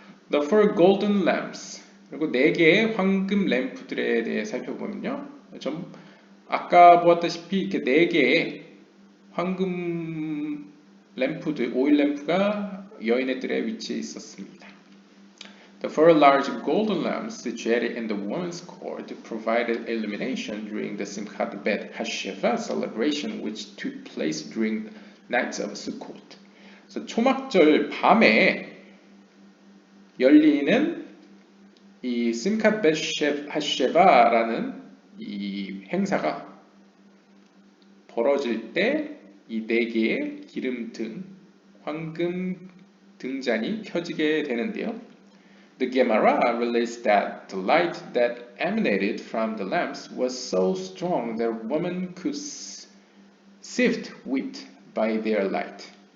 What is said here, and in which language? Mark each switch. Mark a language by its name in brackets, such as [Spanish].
[English] The four golden lamps. [Korean] 그리고 4개의 황금 램프들에 대해 살펴보면요. 좀 아까 보았다시피 이렇게 4개의 황금 램프들, 오일 램프가 여인의 뜰에 위치해 있었습니다. [English] The four large golden lamps situated in the women's court provided illumination during the Simchat Bet Hasheva celebration, which took place during the nights of Sukkot. [Korean] 그래서 초막절 밤에 열리는 이 심캇 벳 하쉐바라는 이 행사가 벌어질 때 이 4개의 기름등, 황금 등잔이 켜지게 되는데요. [English] The Gemara relates that the light that emanated from the lamps was so strong that women could sift wheat by their light.